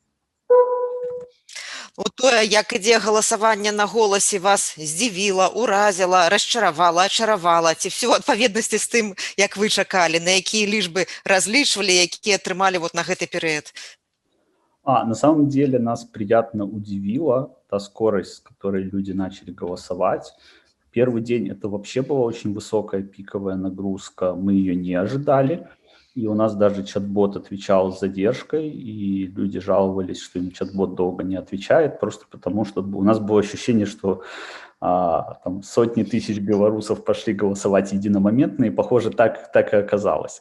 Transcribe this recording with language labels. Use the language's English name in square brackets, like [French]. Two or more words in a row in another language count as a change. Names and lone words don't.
[Belarusian] Тое, як ідзе галасаванне на «Голасе», вас здзівіла, уразіла, расчаравала, ачаравала, ці ўсё ў адпаведнасці з тым, як вы чакалі, на якія лічбы разлічвалі, якія атрымалі на гэты перыяд? [Russian] На самом деле нас приятно удивила та скорость, с которой люди начали голосовать. Первый день это вообще была очень высокая пиковая нагрузка, мы ее не ожидали. И у нас даже чат-бот отвечал с задержкой, и люди жаловались, что им чат-бот долго не отвечает, просто потому что у нас было ощущение, что там сотни тысяч белорусов пошли голосовать единомоментно, и, похоже, так и оказалось.